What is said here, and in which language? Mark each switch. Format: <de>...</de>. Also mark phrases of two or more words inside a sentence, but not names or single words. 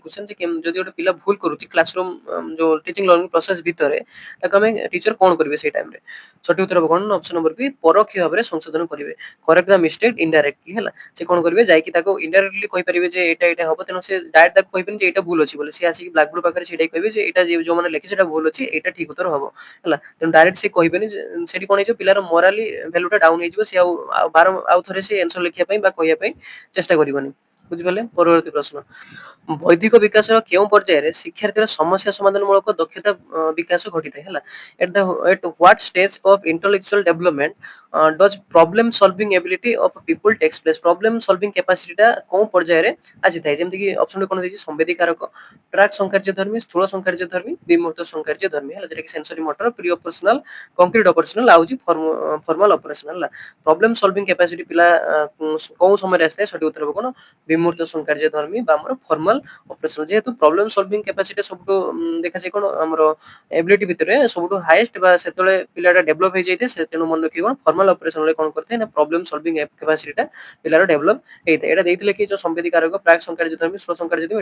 <or>କ୍ୱେଶ୍ଚନ ଯେ ଯଦି ଗୋଟେ ପିଲା ଭୁଲ କରୁଛି କ୍ଲାସରୁମ ଯୋଉ</or> <en>teaching learning process</en> <or>ଭିତରେ ତାକୁ ଆମେ ଟିଚର କଣ କରିବେ ସେଇ ଟାଇମରେ ସଠିକ ଉତ୍ତର ହବ କଣ</or> <en>option number</en> <or>ବି ପରୋକ୍ଷ ଭାବରେ ସଂଶୋଧନ କରିବେ</or> <en>correct the mistake indirectly</en> <or>ହେଲା ସେ କଣ କରିବେ ଯାଇକି ତାକୁ ଇନଡାଇରେକ୍ଟଲି କହିପାରିବେ ଯେ ଏଇଟା ହବ ତେଣୁ ସେ ଡାଇରେକ୍ଟ ତାକୁ କହିବେନି ଯେ ଏଇଟା ଭୁଲ ଅଛି ବୋଲି ସେ ଆସିକି ବ୍ଲାକବୋର୍ଡ ପାଖରେ ସେଇଟା କହିବେ ଯେ ଏଇଟା ଯୋଉମାନେ ଲେଖିଛି ସେଟା ଭୁଲ ଅଛି ଏଇଟା ଠିକ ଉତ୍ତର ହବ ହେଲା ତେଣୁ ଡାଇରେକ୍ଟ ସେ କହିବେନି ସେଠି କଣ ହେଇଯିବ ପିଲାର</or> <en>morally value</en> <or>ଟା ଡାଉନ ହେଇଯିବ ସେ ଆଉ ଥରେ ସେ ଆନ୍ସର ଲେଖିବା ପାଇଁ ବା କହିବା ପାଇଁ ଚେଷ୍ଟା କରିବନି ବୁଝିପାରିଲେ ପରବର୍ତ୍ତୀ ପ୍ରଶ୍ନ ବୌଦ୍ଧିକ ବିକାଶର କେଉଁ ପର୍ଯ୍ୟାୟରେ ଶିକ୍ଷାର୍ଥୀର ସମସ୍ୟା ସମାଧାନ ମୂଳକ ଦକ୍ଷତା ବିକାଶ ଘଟିଥାଏ ହେଲା</or> <en>at what stage of intellectual development does problem solving ability of people takes place problem solving capacity</en> <or>ଟା କୋଉ ପର୍ଯ୍ୟାୟରେ ଆସିଥାଏ ଯେମିତି କି ଅପସନ କଣ ଦେଇଛି ସମ୍ବେଦୀକାରକ ପ୍ରାକ୍ ସଂକାର୍ଯ୍ୟ ଧର୍ମୀ ସ୍ଥୂଳ ସଂକାର୍ଯ୍ୟ ଧର୍ମୀ ବିମୂର୍ତ୍ତ ସଂକାର୍ଯ୍ୟ ଧର୍ମୀ ହେଲା ଯେଟା କି</or> <en>sensory motor pre operational concrete operational</en> <or>ଆଉ ହଉଛି</or> <en>formal operational</en> <or>ହେଲା</or> <en>problem solving capacity</en> <or>ପିଲା କୋଉ ସମୟରେ ଆସିଥାଏ ସଠିକ ଉତ୍ତର ହବ କଣ ବିମୂର୍ତ୍ତ ସଂକାର୍ଯ୍ୟ ଧର୍ମୀ ବା ଆମର</or> <en>formal operation</en> <or>ଯେହେତୁ</or> <en>problem solving capacity</en> <or>ସବୁଠୁ ଦେଖାଯାଏ କଣ ଆମର ଏବିଲିଟି ଭିତରେ ସବୁଠୁ ହାଇଏଷ୍ଟ ବା ସେତେବେଳେ ପିଲାଟା ଡେଭଲପ ହେଇଯାଇଥାଏ ସେ ତେଣୁ ମନେ ରଖିବ କଣ</or> <en>formal operationରେ</en> <or>କଣ କରିଥାଏ ନା</or> <en>problem solving capacityଟା</en> <or>ପିଲାର ଡେଭଲପ ହେଇଥାଏ ଏଇଟା ଦେଇଥିଲେ କି ଯୋଉ ସମ୍ବେଦୀକାରକ ପ୍ରାକ୍ ସଂକାର୍ଯ୍ୟ ଧର୍ମୀ ସ୍ୱ ସଂକାର୍ଯ୍ୟ ଧର୍ମୀ</or>